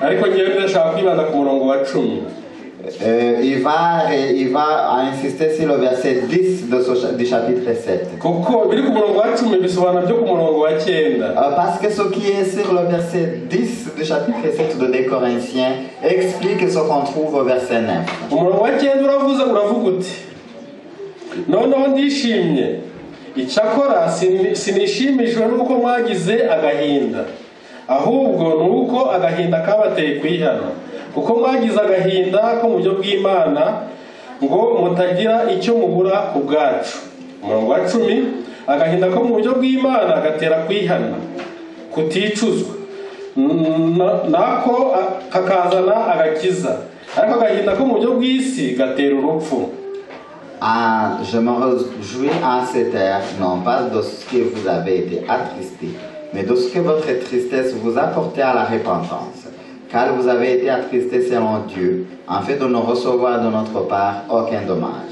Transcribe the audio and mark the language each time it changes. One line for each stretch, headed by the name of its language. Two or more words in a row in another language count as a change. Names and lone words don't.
French: Il va insister sur le verset 10 du chapitre 7. Parce que ce qui est sur le verset 10 du chapitre 7 de 2 Corinthiens explique ce qu'on trouve au verset 9.
Kinyarwanda: Icyakora sinishimishijwe nuko mwagize agahinda ahubwo nuko agahinda kabateye kwihana kuko mwagize agahinda ko mu buryo bw'Imana ngo mutagira icyo mubura ku bwacu. Umurongo wa 10, agahinda ko mu buryo bw'Imana gatera kwihana kuticuzwa nako kakazana agakiza ariko agahinda ko mu buryo bw'isi gatera urupfu.
French: Je me réjouis en ces terres, non pas de ce que vous avez été attristé, mais de ce que votre tristesse vous a porté à la repentance. Car vous avez été attristé selon Dieu, en fait de ne recevoir de notre part aucun dommage.